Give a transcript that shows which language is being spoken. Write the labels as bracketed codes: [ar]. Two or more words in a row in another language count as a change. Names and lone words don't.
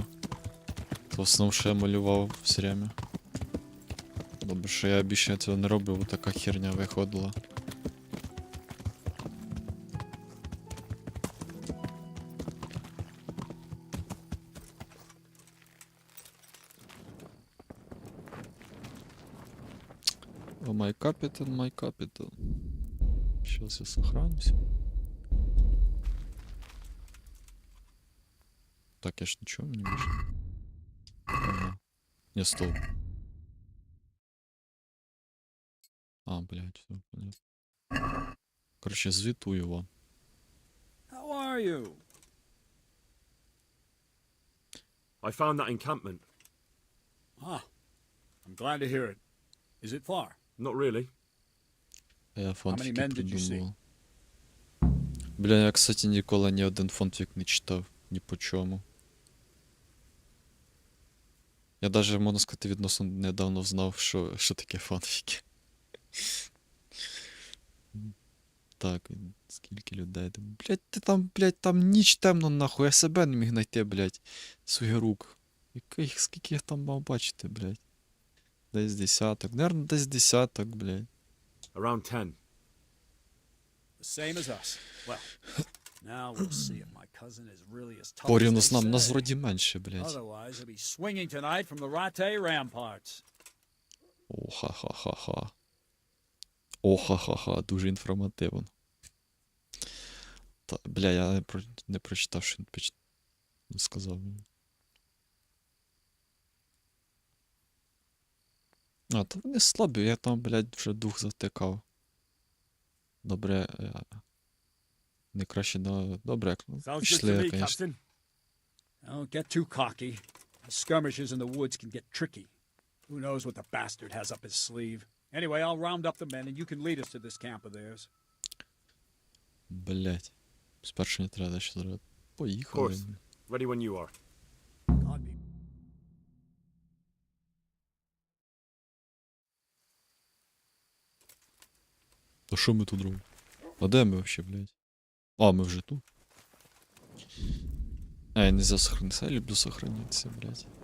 [uk] В основному, що я малював [ru] все время. [uk] Добре, що я більше цього не роблю, бо така херня виходила. О, [en] my capital. [ru] Сейчас я сохранюсь. Так, я ж ничего не вижу. Ага. Не, стоп. А, блядь, все, понятно. [uk] Короче, звітую вам. [en] How are you? I found that encampment. Ah, I'm glad to hear it. Is it far? Not really. [uk] Я фанфіки [en] men did you see? [uk] придумав. Бля, я, кстати, ніколи ні один фанфік не читав. Ні по чому. Я даже, можна сказати, відносно недавно знав, що таке фанфіки. Так, скільки людей. Блять, ти там, блять, там ніч темно нахуй, я себе не міг знайти, блять, своїх рук. Скільки їх там мав бачити, блять. Десь десяток. Наверно, десь десяток, блять. [en] Around 10. The same as us. Well, now we'll see if my cousin is really as tough as [uk] Порівну [en] they [uk] з нам, нас [en] say. [uk] вроді менше, блять. [en] Otherwise, he'll be swinging tonight from the Rattay ramparts. О, ха-ха-ха-ха. О, ха-ха-ха, [uk] дуже інформативно. Та, бля, я не прочитав, що він сказав. А, то вони слабі, я там, блядь, вже дух затикав. Добре, не краще, добре, [en] Sounds good to [uk] пішли, [en] me, [ru] конечно. [en] Captain. Don't get too cocky. The skirmishes in the woods can get tricky. Who knows what the bastard has up his sleeve. Anyway, I'll round up the men and you can lead us to this camp of theirs. [uk] Блядь. Спершу не треба ще зробити. [en] Of [uk] Поїхали. [en] course. Ready when you are. God be [uk] А що ми тут робимо? А де ми вообще, блядь? А, ми вже тут. [ru] Я нельзя сохраниться, [uk] я люблю сохранитися, [ru] блядь.